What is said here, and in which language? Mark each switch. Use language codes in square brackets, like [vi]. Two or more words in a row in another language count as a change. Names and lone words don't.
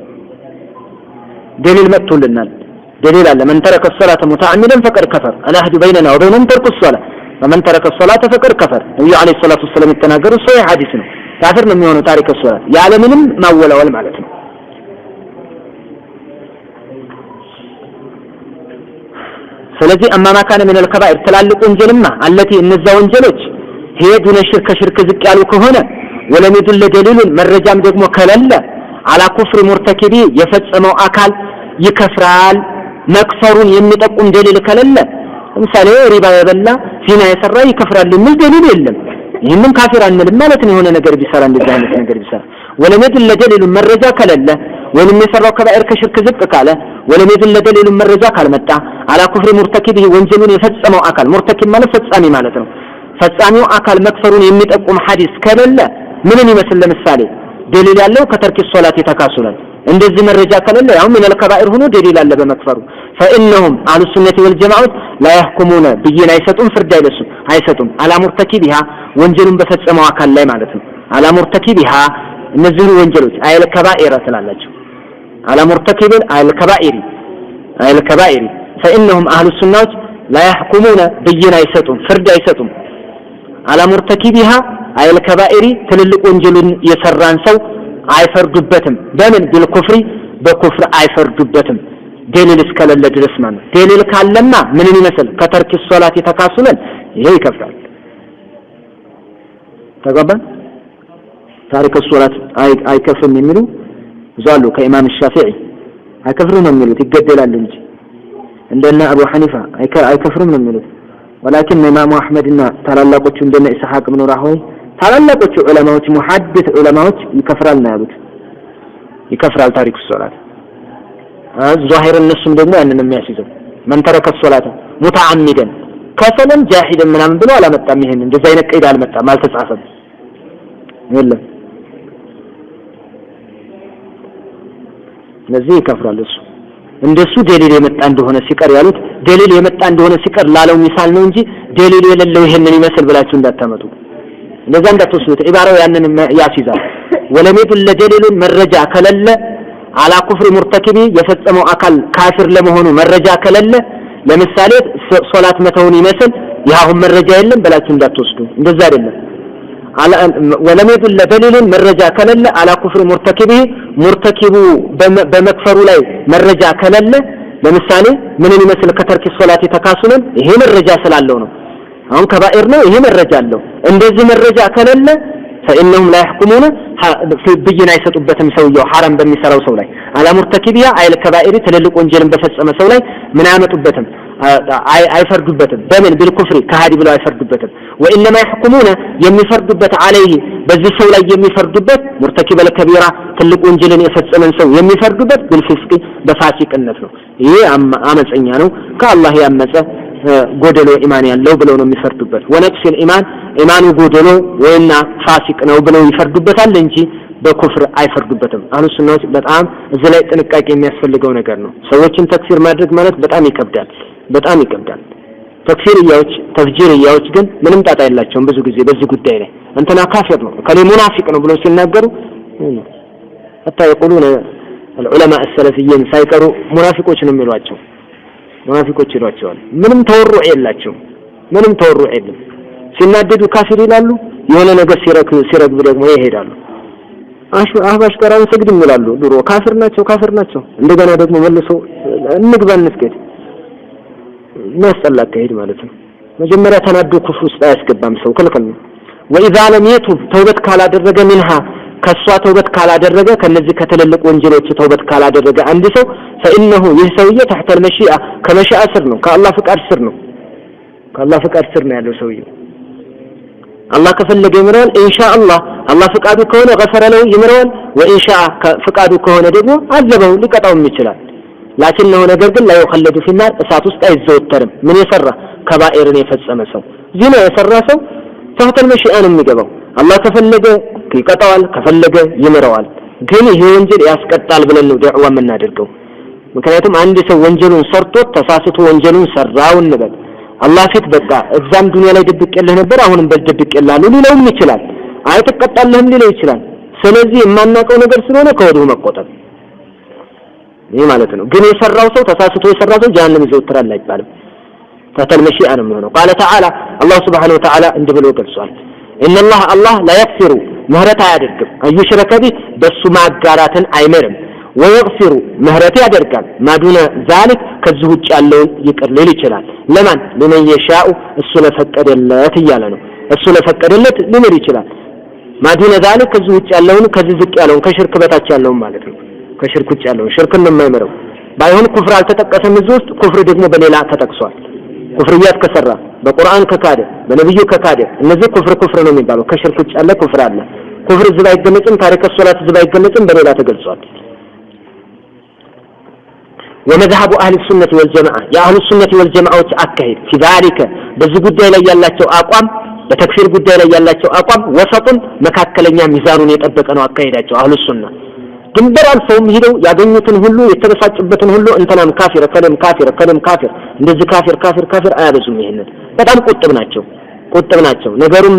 [am] ደሊል መጥቶልናል ደሊል አለ [ar] من ترك الصلاه متعمدا فقد كفر الاحد بيننا وبينهم ترك الصلاه فمن ترك الصلاه فقد كفر النبي عليه الصلاه والسلام [am] የተናገረው ሶሒህ ሐዲስ ነው ካፊር ነው የሚሆነው [ar] تارك الصلاة [am] ያለ ምንም ማወላወል ማለት ነው ስለዚህ [ar] أما ما كان من الكبائر [am] ትላልቅ ወንጀልማ التي እነዛ ወንጀሎች ሄዱነ ሽርክ ዝቅ ያሉ ከሆነ [ar] ولم يدل الدليل [am] መረጃም ደግሞ ከለለ [ar] على كفر مرتكبي [am] የፈጸመው አካል ይከፍራል መክፈሩን የሚጠቁም ደሊል ከለለ ለምሳሌ ሪባ የበላ ዚና የሰራ ይከፍራል የሚል ደሊል የለም ይሄንን ካፊር አንልም ማለት ነው የሆነ ነገር ቢሰራ እንደዛ አይነት ነገር ቢሰራ [ar] ولم يدل الدليل [am] መረጃ ከለለ ወለም የሰራው ከባኢር ከሽርክ ዝቅ ካለ [ar] ولم يدل الدليل [am] መረጃ ካልመጣ [ar] على كفر مرتكبه [am] ወንጀሉን የፈጸመው አካል ሙርተኪብ ማለት ፈጻሚ ማለት ነው ፈጻሚው አካል መክፈሩን የሚጠቁም ሐዲስ ከለለ ምንን ይመስል ለምሳሌ ደሊል ያለው [ar] كترك الصلاة [am] የተካሱላል እንደዚህ መረጃ ከለለ ያው [ar] من الكبائر [am] ሆኖ ደሊል አለ በመክፈሩ [ar] فانهم اهل السنه والجماعه لا يحكمون بين [am] አይሰጡም ፍርድ አይሰጡም [ar] على مرتكبها [am] ወንጀሉን በፈጸመው አካል ላይ ማለት ነው [ar] على مرتكبها [am] እነዚህ ወንጀሎች አይል ከባኢራ ስላላቸው [ar] على مرتكب الكبائر فانهم اهل السنه لا يحكمون بين [am] አይሰጡም ፍርድ አይሰጡም [ar] على مرتكبها [am] አይል ከባኢሪ ትልልቅ ወንጀልን የሰራን ሰው አይፈርዱበትም በምን بالكفر በኩፍር አይፈርዱበትም ደሊል እስከሌለ ድረስ ማለት ደሊል ካለማ ምንን ይመስል [ar] كترك الصلاة [am] የተካሱለን ይሄ ይከፍራል ተገባን [ar] تارك الصلاة [am] አይከፍርም የሚሉ ዛሉ ከኢማም ሻፊዒ አይከፍሩም የሚሉት ይገደላል እንጂ እንደና አቡ ሐኒፋ አይከፍሩም ነው የሚሉት [ar] ولكن امام احمد [am] እና ታላላቆቹ እንደነ ኢስሐቅ ኢብኑ ራህወይ ታላላቆቹ ዑለማዎች ሙሐዲስ ዑለማዎች ይከፍራል ነው ያሉት ይከፍራል [ar] تارك الصلاة [am] ዛሂር እነሱም ደግሞ ያንን የሚያስይዘው [ar] من ترك الصلاه متعمدا كسلا جاحدا [am] ምናምን ብሎ አላመጣም ይሄን እንደዛ አይነት ቀይዳ አልመጣም አልተጻፈም የለም ለዚህ ይከፍራል እሱ እንደሱ ደሊል የመጣ እንደሆነ ሲቀር ያሉት ደሊል የመጣ እንደሆነ ሲቀር ላለው ሚሳል ነው እንጂ ደሊል የሌለው ይሄንን ይመስል ብላችሁ እንዳታመጡ እንደዛ እንዳትወስዱት ኢባራው ያንን ያሲዛል [ar] ولم يدل الدليل [am] መረጃ ከለለ [ar] على كفر مرتكبي [am] የፈጸመው አካል ካፊር ለመሆኑ መረጃ ከለለ ለምሳሌ ሶላት መተውን ይመስል ያሁን መረጃ የለም ብላችሁ እንዳትወስዱ እንደዛ አይደለም [ar] ولم يدل الدليل [am] መረጃ ከለለ [ar] على كفر مرتكبي [am] مرتكبው በመክፈሩ ላይ መረጃ ከለለ ለምሳሌ ምን ይመስል [ar] كترك الصلاة [am] የተካሱልን ይሄ መረጃ ስላለው ነው አሁን ከባኢር ነው ይሄ መረጃ አለው እንደዚህ መረጃ ከሌለ [ar] فإنهم لا يحكمون [am] ብይን አይሰጡበትም ሰውየው حرام በሚሰራው ሰው ላይ [ar] على مرتكبها [am] አይል ከባኢር ትልልቅ ወንጀልን በፈጸመ ሰው ላይ ምን አያመጡበትም አይፈርዱበትም በምን بالكفر ከሃዲ ብለው አይፈርዱበትም [ar] وإنما يحكمون [am] የሚፈርዱበት عليه በዚህ ሰው ላይ የሚፈርዱበት [ar] مرتكب الكبيرة [am] ትልቅ ወንጀልን የፈጸመን ሰው የሚፈርዱበት بالفسق በፋሲቅነት ነው ይሄ አመፀኛ ነው ከአላህ ያመፀ ጎደሎ ኢማን ያለው ብለው ነው የሚፈርዱበት ወነቅስ ኢማኑ ጎደሎ ወይና ፋሲቅ ነው ብለው ይፈርዱበታል እንጂ በኩፍር አይፈርዱበትም አህሉ ሱናዎች በጣም እዚህ ላይ ጥንቃቄ የሚያስፈልገው ነገር ነው ሰዎችን ተክፊር ማድረግ ማለት በጣም ይከብዳል ተክፊርያዎች ተፍጂርያዎች ግን ምንም ጣጣ የላቸውም ብዙ ጊዜ በዚህ ጉዳይ ላይ እንትና ካፊር ነው ከሌ ሙናፊቅ ነው ብለው ሲናገሩ [ar] حتى يقولون العلماء السلفيين [am] ሳይቀሩ ሙናፊቆች ነው የሚሏቸው ሙናፊቆች ይሏቸዋል ምንም ተወሩዕ የላቸው ምንም ተወሩዕ የለም ሲናደዱ ካፊር ይላሉ የሆነ ነገር ሲረግብ ደግሞ ይሄዳሉ አህባሽ ቀራን ሰግድም ይላሉ ድሮ ካፊር ናቸው እንደገና ደግሞ መልሰው እንግባ እንስገድ መስጠላ ከሄድ ማለት ነው መጀመሪያ ተናዶ ኩፍር ውስጥ አያስገባም ሰው ክልክል ነው [ar] وإذا لم يتوب [am] ተውበት ካላደረገ منها ከሷ ተውበት ካላደረገ ከነዚህ ከተለለቁ ወንጀሎች ተውበት ካላደረገ አንድ ሰው [ar] فإنه يسوي تحت المشيئة كمشيئة سر [am] ነው ከአላህ ፍቃድ ስር ነው ከአላህ ፍቃድ ስር ነው ያለው ሰውየው አላህ ከፈለገ ይምራል ኢንሻአላህ አላህ ፍቃዱ ከሆነ [ar] غفر له [am] ይምራል وإنشاء ፍቃዱ ከሆነ ደግሞ አዘበው ሊቀጣውም ይችላል لكنه ነገር ግን [ar] لا يخلد في النار [am] እሳት ውስጥ አይዘወተርም ምን የሰራ ከባኢርን የፈጸመ ሰው ዚና የሰራ ሰው [ar] تحت المشيئة [am] ነው የሚገባው አላህ ከፈለገ ይቀጣዋል ከፈለገ ይምራዋል ግን ይሄ ወንጀል ያስቀጣል ብለን ነው ዱዓ የምናደርገው ምክንያቱም አንድ ሰው ወንጀሉን ሰርቶ ተሳስቶ ወንጀሉን ሰራው እንበል አላህ ፊት በቃ እዛም ዱንያ ላይ ድብቅልህ ነበር አሁንም በድብቅልሃለሁ ሊለውም ይችላል አይተቀጣልህም ሊለው ይችላል ስለዚህ የማናውቀው ነገር ስለሆነ ከወዲሁ መቆጠብ ይሄ ማለት ነው ግን የሰራው ሰው ተሳስቶ የሰራው ሰው ጀሃነም ይዘውትራል አይባልም [ar] تحت المشيئة [am] ነው የሚሆነው [ar] قال تعالى الله سبحانه وتعالى [am] እንደብሎ ገልጿል [ar] ان الله لا يغفر [am] ምህረት አያደርግም [ar] أن يشرك به [am] በሱ ማጋራትን አይመርም ويغفر ምህረት ያደርጋል [ar] ما دون ذلك [am] ከዚህ ውጭ ያለውን ይቅር ሊል ይችላል ለማን [ar] لمن يشاء [am] እሱ ለፈቀደለት ይያለ ነው እሱ ለፈቀደለት ሊምር ይችላል [ar] ما دون ذلك [am] ከዚህ ውጭ ያለውን ከዚህ ዝቅ ያለውን ከሽርክ በታች ያለውን ማለት ነው ከሽርክ ውጭ ያለውን ሽርክን ነው የማይመረው ባይሆን ኩፍር አልተጠቀሰም እዚህ ውስጥ ኩፍር ደግሞ በሌላ ተጠቅሷል ኩፍርያት ከሰራ በቁርአን ከካደ በነብዩ ከካደ እነዚህ ኩፍር ነው የሚባለው ከሽርክ ውጭ ያለ ኩፍር አለ ኩፍር ዝባ አይገለጽም ታሪክ ሶላት ዝባ አይገለጽም በሌላ ተገልጿል [ar] ومذهب اهل السنه والجماعه يا اهل السنه والجماعه [am] አካሄድ [ar] في ذلك [am] በዚህ ጉዳይ ላይ ያላቸው አቋም በተክፊር ጉዳይ ላይ ያላቸው አቋም ወሰጡን መካከለኛ ሚዛኑን የጠበቀ ነው አካሄዳቸው አህሉ ሱና ድንበር አልፈውም ሄደው ያገኙትን ሁሉ የተበሳጩበትን ሁሉ እንተናም ካፊር ከለም ካፊር እንደዚህ ካፊር አያበዙም ይሄንን በጣም ቁጥብ ናቸው ነገሩን